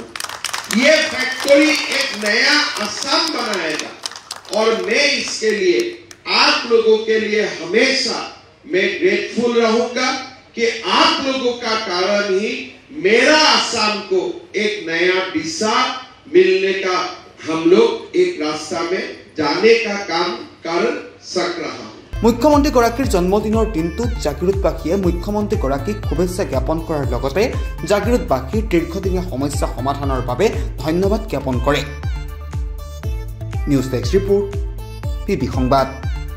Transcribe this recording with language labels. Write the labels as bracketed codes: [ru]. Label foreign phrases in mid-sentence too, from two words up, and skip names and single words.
[hi] ये फैक्ट्री एक नया असम बनाएगा और मैं इसके लिए आप लोगों के लिए हमेशा मैं ग्रेटफुल रहूंगा कि आप लोगों का कारण ही मेरा असम को एक नया दिशा मिलने का, हम लोग एक रास्ता में जाने का काम कर सक रहा हूं। [as] মুখ্যমন্ত্ৰীগৰাকীৰ জন্মদিনৰ দিনটোত জাগিৰোডবাসীয়ে মুখ্যমন্ত্ৰীগৰাকীক শুভেচ্ছা জ্ঞাপন কৰাৰ লগতে জাগিৰোডবাসীৰ দীৰ্ঘদিনীয়া সমস্যা সমাধানৰ বাবে ধন্যবাদ জ্ঞাপন কৰে। [en] news desk report, [as] PB সংবাদ।